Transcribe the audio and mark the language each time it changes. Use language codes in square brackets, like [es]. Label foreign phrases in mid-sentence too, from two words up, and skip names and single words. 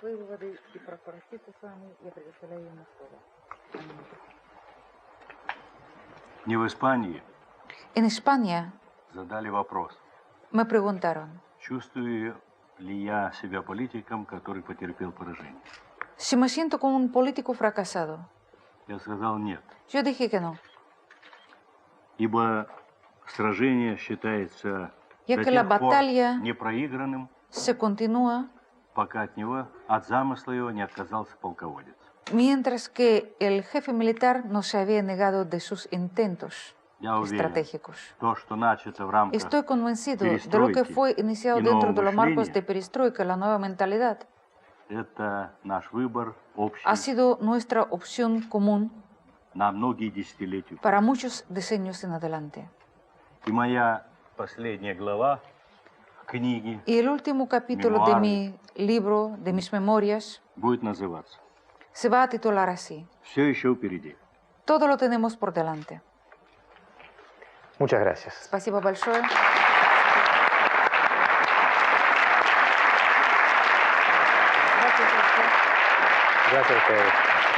[es] En España me preguntaron, si me siento como un político fracasado. [ru] Я сказал нет. [es] Yo dije que no. [ru] Ибо сражение считается [es] Ya [ru] до [es] que la [ru] тех пор [es] batalla [ru] непроигранным, [es] se continúa [ru] пока от замысла его не отказался полководец. [es] mientras que el jefe militar no se había negado de sus intentos estratégicos. Estoy convencido de lo que fue iniciado dentro de los marcos de perestroika, la nueva mentalidad. Ha sido nuestra opción común para muchos decenios en adelante. Y el último capítulo de mi libro, de mis memorias, se va a titular así. Todo lo tenemos por delante. Muchas gracias. [ru] Спасибо большое. [es] Gracias a ustedes.